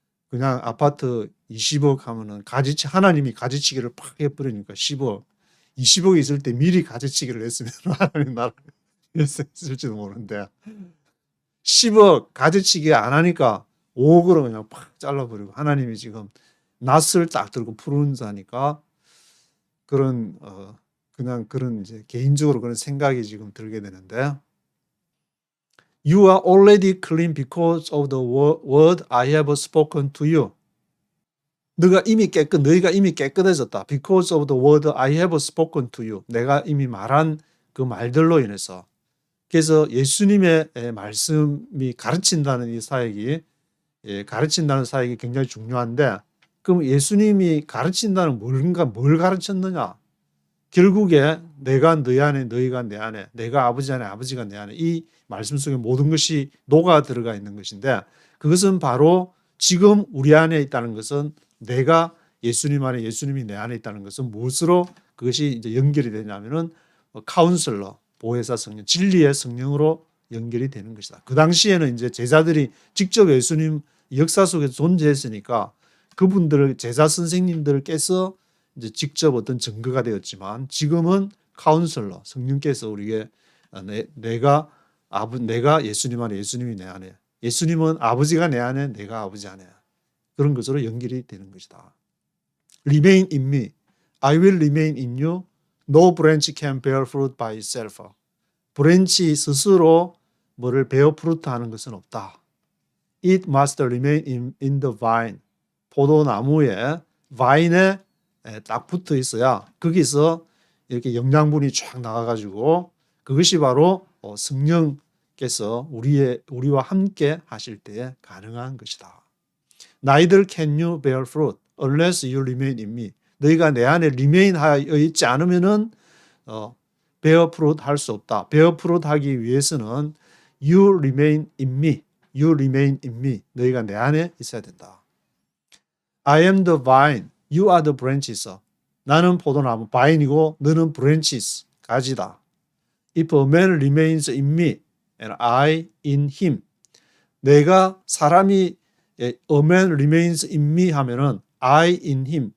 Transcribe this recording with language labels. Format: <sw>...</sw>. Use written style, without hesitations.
<ko>그냥 아파트 20억 하면은 하나님이 가지치기를 팍 해버리니까 10억 20억이 있을 때 미리 가지치기를 했으면 하나님 나라에 했을지도 모르는데 10억 가지치기 안 하니까 5억으로 그냥 팍 잘라버리고 하나님이 지금 낫을 딱 들고 푸른 자니까 그런 그냥 그런 이제 개인적으로 그런 생각이 지금 들게 되는데</ko> <en>You are already clean because of the word I have spoken to you.</en> <ko>너희가 이미 깨끗해졌다. Because of the word I have spoken to you. 내가 이미 말한 그 말들로 인해서. 그래서 예수님의 말씀이 가르친다는 이 사역이 가르친다는 사역이 굉장히 중요한데 그럼 예수님이 가르친다는 뭘 가르쳤느냐? 결국에 내가 너희 안에 너희가 내 안에 내가 아버지 안에 아버지가 내 안에 이 말씀 속에 모든 것이 녹아 들어가 있는 것인데 그것은 바로 지금 우리 안에 있다는 것은 내가 예수님 안에 예수님이 내 안에 있다는 것은 무엇으로 그것이 이제 연결이 되냐면은 카운슬러, 보혜사 성령, 진리의 성령으로 연결이 되는 것이다. 그 당시에는 이제 제자들이 직접 예수님 역사 속에 존재했으니까 그분들 제자 선생님들께서 이제 직접 어떤 증거가 되었지만 지금은 카운슬러 성령께서 우리에게 내가 예수님 안에 예수님이 내 안에 예수님은 아버지가 내 안에 내가 아버지 안에 그런 것으로 연결이 되는 것이다.</ko> <en>Remain in me. I will remain in you. No branch can bear fruit by itself.</en> <ko>브랜치 스스로 뭐를 베어 프루트하는 것은 없다.</ko> <en>It must remain in the vine.</en> <ko>포도나무에 바인에 딱 붙어 있어야 거기서 이렇게 영양분이 쫙 나가가지고 그것이 바로 성령께서 우리와 함께 하실 때에 가능한 것이다.</ko> <en>Neither can you bear fruit unless you remain in me.</en> <ko>너희가 내 안에 remain 하여 있지 않으면은</ko> <en>bear fruit</en> <ko>할 수 없다.</ko> <en>bear fruit</en> <ko>하기 위해서는</ko> <en>you remain in me. You remain in me.</en> <ko>너희가 내 안에 있어야 된다.</ko> <en>I am the vine. You are the branches.</en> <ko>나는 포도나무 바인이고 너는 branches 가지다.</ko> <en>If a man remains in me and I in him.</en> <ko>내가 사람이</ko> <en>a man remains in me</en> <ko>하면은</ko> <en>I in him.</en>